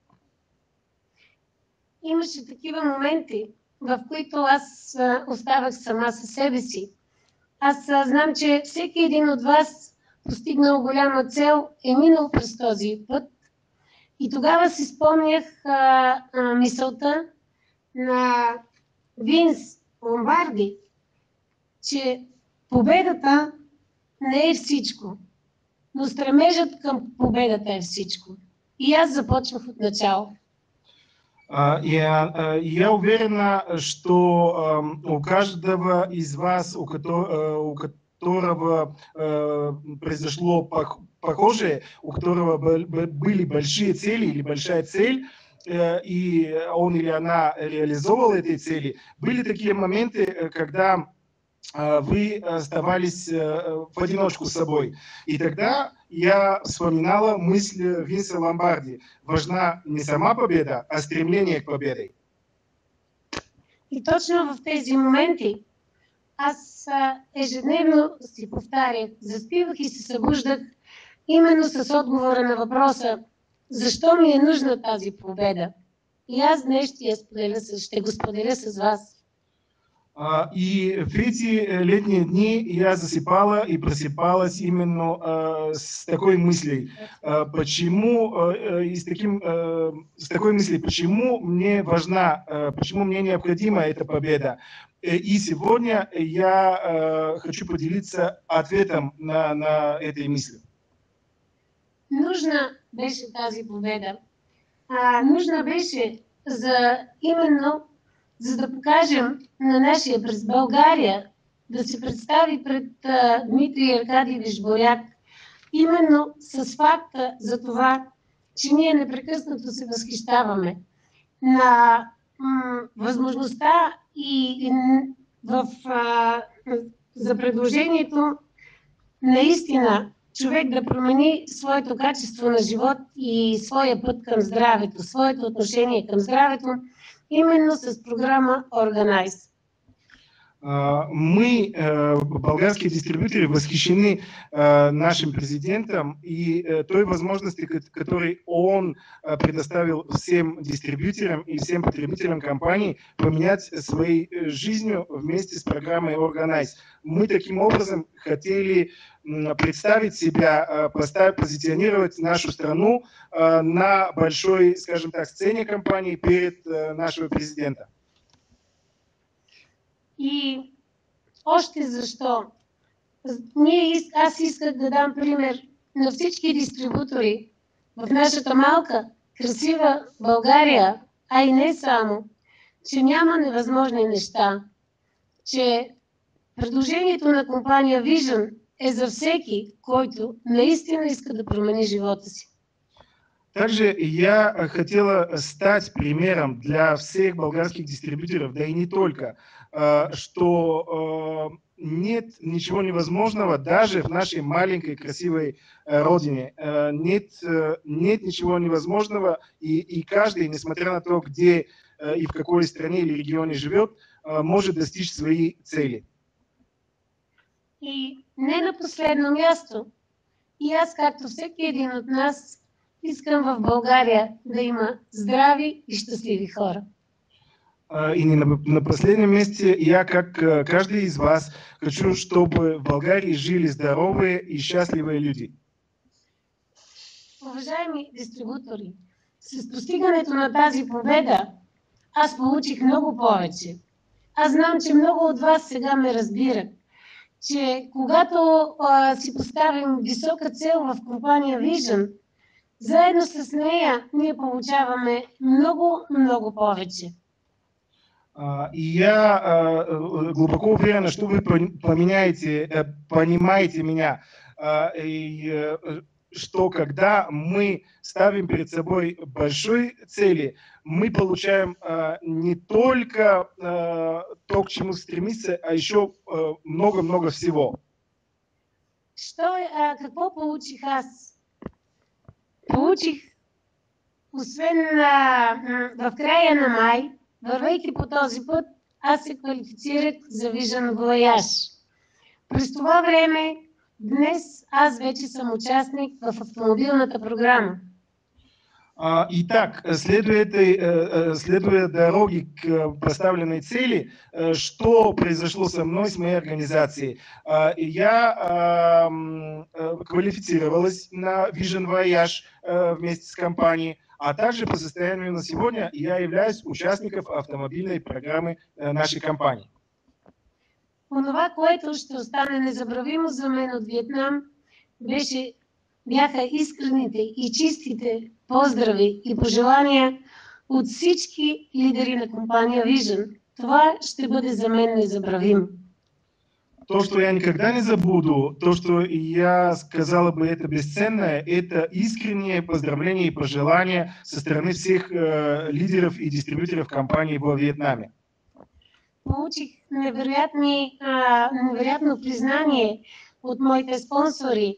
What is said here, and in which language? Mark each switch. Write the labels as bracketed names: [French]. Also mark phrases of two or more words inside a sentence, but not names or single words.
[Bulgarian] Имаше такива моменти, в които аз оставах сама със себе си. Аз знам, че всеки един от вас, постигнал голяма цел, е минал през този път. И тогава си спомнях мисълта на Винс Ломбарди, че победата не е всичко, но стремежът към победата е всичко. И аз започвах от начало. [Russian] Я уверена, что у каждого из вас, у которого произошло похожее, у которого были большие цели или большая цель, и он или она реализовывал эти цели, были такие моменты, когда вы оставались в одиночку с собой. И тогда я вспоминала мысль Винса Ломбарди. Важна не сама победа, а стремление к победе. [Bulgarian] И точно в тези моменти аз ежедневно си повтарях, заспивах и се събуждах именно с отговора на въпроса: защо ми е нужна тази победа. И аз днес ще го споделя с вас. [Russian] И в эти летние дни я засыпала и просыпалась именно с такой мыслью, с такой мыслью, почему мне важна, почему мне необходима эта победа. И сегодня я хочу поделиться ответом на этой мысли. [Bulgarian] Нужна беше тази победа. Нужна беше именно за да покажем на нашия през България, да се представи пред Дмитрий Аркадиевич Боряк, именно с факта за това, че ние непрекъснато се възхищаваме на възможността и за предложението наистина човек да промени своето качество на живот и своя път към здравето, своето отношение към здравето, именно с программа Organize. [Russian] Мы, болгарские дистрибьюторы, восхищены нашим президентом и той возможности, которой он предоставил всем дистрибьюторам и всем потребителям компании поменять своей жизнью вместе с программой Organize. Мы таким образом хотели представить себя, позиционировать нашу страну на большой, скажем так, сцене компании перед нашего президента. [Bulgarian] И още защо? Аз исках да дам пример на всички дистрибутори в нашата малка, красива България, а и не само, че няма невъзможни неща, че предложението на компания Vision е за всеки, който наистина иска да промени живота си. [Russian] Также я хотела стать примером для всех болгарских дистрибьюторов, да и не только, что нет ничего невозможного даже в нашей маленькой красивой родине. Нет ничего невозможного, и каждый, несмотря на то, где и в какой стране или регионе живет, может достичь свои цели. [Bulgarian] И не на последно място, и аз, както всеки един от нас, искам в България да има здрави и щастливи хора. [Russian] И не на последнем месте, я, как каждый из вас, хочу, чтобы в Болгарии жили здоровые и счастливые люди. [Bulgarian] Уважаеми дистрибутори, с постигането на тази победа, аз получих много повече. Аз знам, че много от вас сега ме разбират, че когато си поставим висока цел в компания Vision, заедно с нея ние получаваме много, много повече. [Russian] И я глубоко уверена, что вы понимаете меня, и что когда мы ставим перед собой большой цели, мы получаем не только то, к чему стремиться, а еще много-много всего. [Bulgarian] Какво получих аз? Получих, освен в края на май, вървейки по този път, аз се квалифицирах за Vision Voyage. През това време, днес аз вече съм участник в автомобилната програма. [Russian] Итак, следуя дороге к поставленной цели, что произошло со мной, с моей организацией? Я квалифицировалась на Vision Voyage вместе с компанией, а также по состоянию на сегодня я являюсь участником автомобильной программы нашей компании. [Bulgarian] Онова, което ще остане незабравимо за мен от Виетнам, бяха искрените и чистите поздрави и пожелания от всички лидери на компания Vision. Това ще бъде за мен незабравимо. [Russian] То, что я никогда не забуду, то, что я сказала бы, это бесценное, это искренние поздравления и пожелания со стороны всех лидеров и дистрибьюторов компании во Вьетнаме. [Bulgarian] Получих невероятно признание от моите спонсори.